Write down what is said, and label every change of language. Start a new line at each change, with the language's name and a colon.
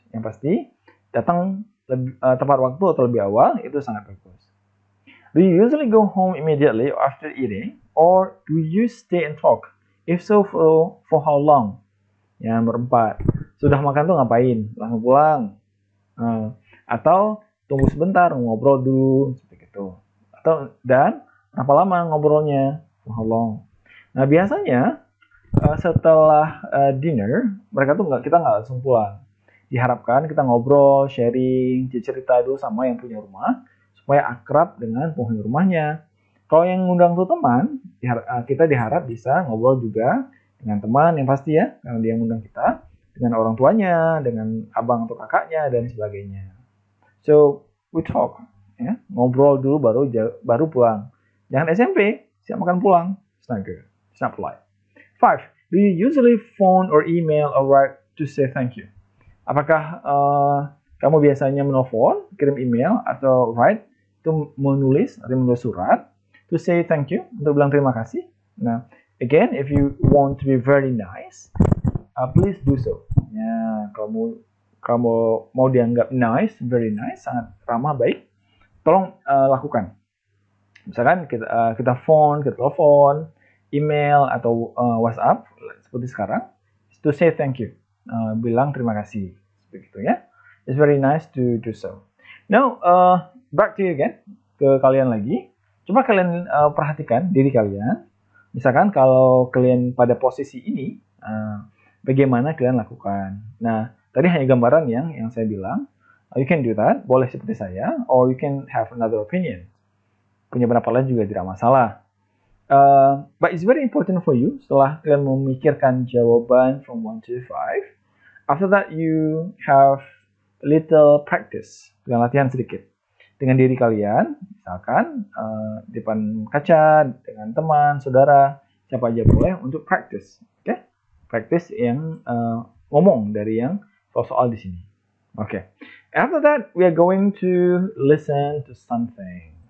Indonesian: Yang pasti, datang tepat waktu atau lebih awal, itu sangat bagus.
English: Do you usually go home immediately after eating, or do you stay and talk? If so, for how long?
Indonesian: Yang nomor 4, sudah makan tuh ngapain? Langsung pulang? Atau tunggu sebentar, ngobrol dulu, seperti itu. Dan berapa lama ngobrolnya?
English: For how long?
Indonesian: Nah, biasanya setelah dinner, kita nggak langsung pulang. Diharapkan kita ngobrol, sharing, cerita dulu sama yang punya rumah, supaya akrab dengan penghuni rumahnya. Kalau yang ngundang tuh teman, kita diharap bisa ngobrol juga dengan teman yang pasti ya, karena dia ngundang kita, dengan orang tuanya, dengan abang atau kakaknya, dan sebagainya.
English: So, we talk,
Indonesian: ya, ngobrol dulu baru pulang. Jangan SMP, siap makan pulang.
English: It's not good. It's not polite. 5. Do you usually phone or email or write to say thank you?
Indonesian: Apakah kamu biasanya menelpon, kirim email, atau write, itu menulis surat,
English: to say thank you,
Indonesian: untuk bilang terima kasih?
English: Nah, again, if you want to be very nice, please do so.
Indonesian: Ya, kamu mau dianggap nice, very nice, sangat ramah, baik, tolong lakukan. Misalkan kita phone, kita telepon, email, atau WhatsApp, seperti sekarang,
English: to say thank you.
Indonesian: Bilang terima kasih. Begitu ya.
English: It's very nice to do so. Now, back to you again.
Indonesian: Ke kalian lagi. Coba kalian perhatikan diri kalian. Misalkan kalau kalian pada posisi ini, bagaimana kalian lakukan. Nah, tadi hanya gambaran yang saya bilang.
English: You can do that,
Indonesian: boleh seperti saya,
English: or you can have another opinion.
Indonesian: Punya pendapat lain juga tidak masalah.
English: But it's very important for you,
Indonesian: setelah kalian memikirkan jawaban
English: from 1 to 5, after that you have little practice,
Indonesian: dengan latihan sedikit. Dengan diri kalian, misalkan di depan kaca, dengan teman, saudara, siapa aja boleh untuk practice. Okay? Practice yang ngomong dari yang soal di sini.
English: Okay. After that, we are going to listen to something.